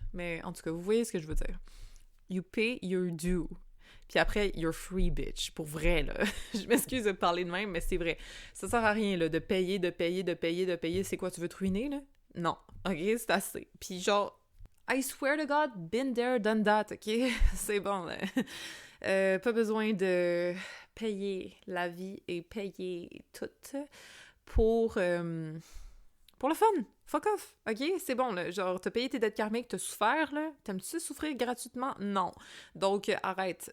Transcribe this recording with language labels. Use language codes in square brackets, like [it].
[fr] Mais en tout cas, vous voyez ce que je veux dire. [en] You pay your due. [fr] Puis après, [en] you're free, bitch. [fr] Pour vrai, là. Je m'excuse de parler de même, mais c'est vrai. Ça sert à rien, là, de payer. C'est quoi, tu veux te ruiner, là? Non. OK, c'est assez. Puis genre, [en] I swear to God, been there, done that, OK? [fr] C'est bon, là. Pas besoin de payer la vie et payer tout pour le fun. [en] Fuck off, OK? [fr] C'est bon, là. Genre, t'as payé tes dettes karmiques, t'as souffert, là. T'aimes-tu souffrir gratuitement? Non. Donc, arrête.